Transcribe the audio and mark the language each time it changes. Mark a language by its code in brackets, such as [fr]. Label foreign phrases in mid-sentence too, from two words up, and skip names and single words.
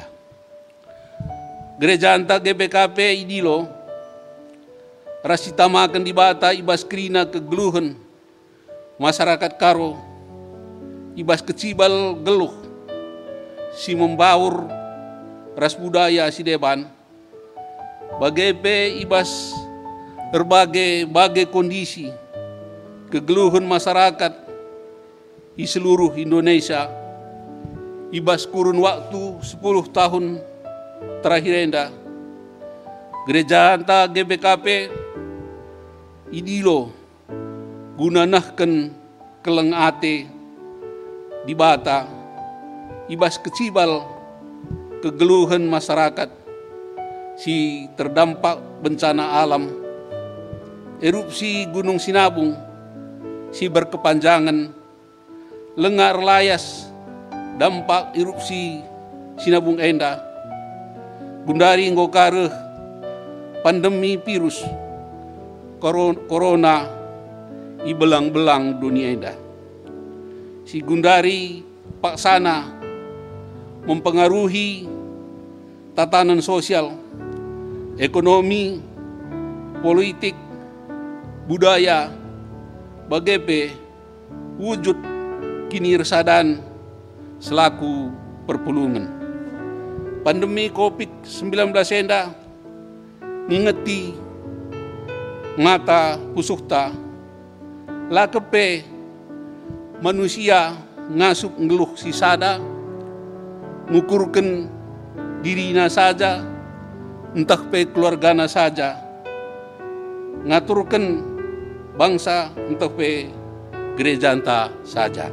[btx] Gereja anta GBKP idilo rasitamakan di bata ibas kerina kegluhan masyarakat karo ibas kecibal geluh si membaur ras budaya si deban bagai ibas [id] berbagai kondisi kegeluhan masyarakat di seluruh Indonesia [btx] ibas [id] kurun waktu 10 tahun terakhir [btx] enda gereja anta GBKP idilo gunanahkan keleng ate di bata ibas kecibal kegeluhan masyarakat si [id] terdampak bencana alam [btx] erupsi Gunung Sinabung si berkepanjangan lengar layas dampak erupsi sinabung enda, gundari ngokare [id] pandemi virus corona [btx] i belang-belang dunia enda. Si gundari paksana [id] mempengaruhi tatanan sosial, ekonomi, politik, budaya, [btx] bagepe wujud kinirsadan selaku perpulungan. Pandemi COVID-19 enda ngingeti ngata pusukta lakepe manusia ngasuk ngeluh si sada ngukurkan dirina saja entah pe keluargana saja ngaturkan bangsa entah pe gereja anta saja.